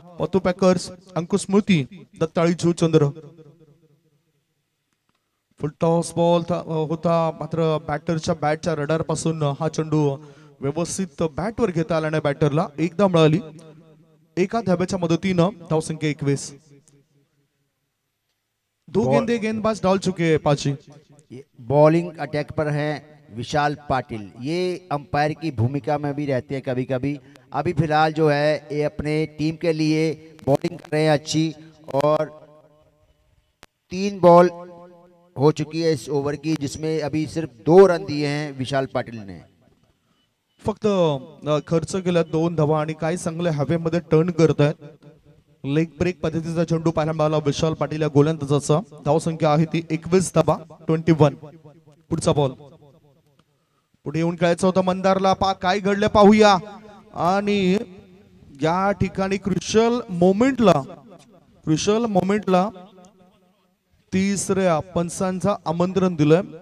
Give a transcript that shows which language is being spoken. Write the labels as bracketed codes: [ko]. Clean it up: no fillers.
[mr] पतू packers अंकुश स्मृती दत्ताळी जुचंद्र. फुल toss ball होता मात्र बॅटरच्या बॅटच्या radar पासून हा चेंडू व्यवस्थित बॅटवर घेता आला नाही बॅटरला. एकदा मिळाली. एका धाब्याच्या मदतीनं धावसंख्या 21. [hi] 2 गेंदे गेंदबाज डाल चुके हैं पाची. बॉलिंग अटैक पर है विशाल पाटिल. ये अंपायर की भूमिका में भी रहते हैं कभी कभी. अभी फिलहाल जो है ये अपने टीम के लिए बॉलिंग कर रहे हैं अच्छी. और 3 बॉल हो चुकी है इस ओवर की जिसमें अभी सिर्फ 2 रन दिए हैं विशाल पाटिल ने. [mr] फक्त खर्च केला 2 धावा आणि काय चांगले हवेमध्ये टर्न करत आहेत. लेग ब्रेक पद्धतीचा चेंडू पाहायला मिळाला विशाल पाटील या गोलंदाजाचा. धाव संख्या आहे ती 21 धावा. 21. पुढचा बॉल. पुढे येऊन खेळायचं होतं मंदारला. काय घडलं पाहूया. आणि या ठिकाणी क्रुशियल मोमेंटला तिसऱ्या पंचांचा आमंत्रण दिलंय.